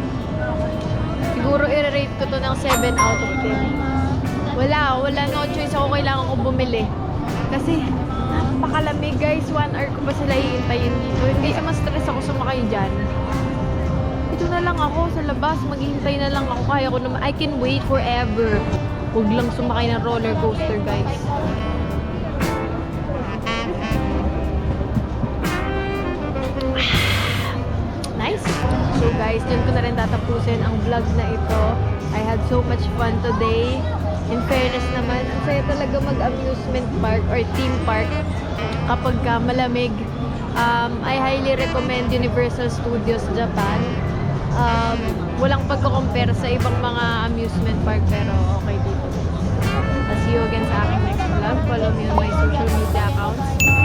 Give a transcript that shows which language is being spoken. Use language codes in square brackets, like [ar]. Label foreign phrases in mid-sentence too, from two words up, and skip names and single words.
[tl] Siguro i-rate ko to ng 7 out of 10. Wala [en] no choice [tl] ako, kailangan ko bumili. Kasi napakalamig guys, 1 hour ko pa sila hihintayin dito. Hindi sa ma-stress ako sumakay dyan. Ito na lang ako sa labas, maghihintay na lang ako. Kaya ko naman, [en] I can wait forever. [tl] Huwag lang sumakay ng [en] roller coaster [tl] guys. Nice! So guys, dyan ko na rin tatapusin ang vlog na ito. [en] I had so much fun today. In fairness [tl] naman, ang saya talaga mag- [en] amusement park or theme park [tl] kapag ka malamig. [en] I highly recommend Universal Studios Japan. [tl] Walang pagko-compare sa ibang mga [en] amusement park [tl] pero okay dito. [en] See you again [tl] sa aking [en] next vlog. Follow me on my social media accounts.